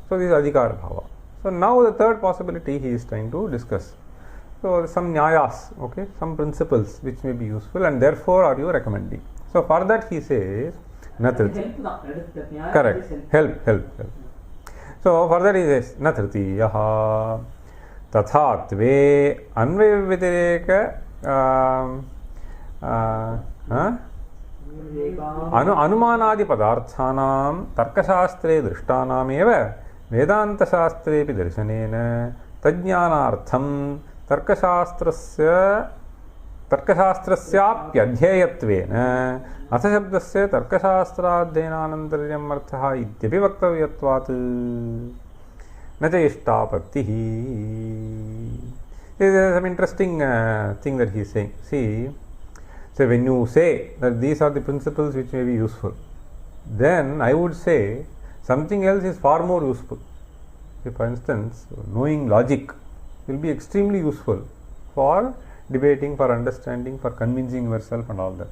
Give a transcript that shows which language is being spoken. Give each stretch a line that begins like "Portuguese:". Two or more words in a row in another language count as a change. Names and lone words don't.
English: So, this is Adhikara Bhava. So, now the third possibility he is trying to discuss. So, some nyayas, okay, some principles which may be useful, and therefore are you recommending. So, for that he says, correct, help. So, further he says,
Sanskrit: न तृतीयः तथात्वे अन्वयव्यतिरेक अनुमानादि पदार्थानां तर्कशास्त्रे दृष्टानाम् एव वेदान्त शास्त्रेऽपि दर्शनेन तज्ज्ञानार्थं तर्कशास्त्रस्य प्यध्येयत्वेन अथशब्दस्य तर्कशास्त्राध्ययनानन्तर्यम् अर्थः इत्यपि वक्तव्यत्वात् न च इष्टापत्तिः.
English: This is some interesting thing that he is saying. See, so when you say that these are the principles which may be useful, then I would say something else is far more useful. See, for instance, knowing logic will be extremely useful for debating, for understanding, for convincing yourself and all that.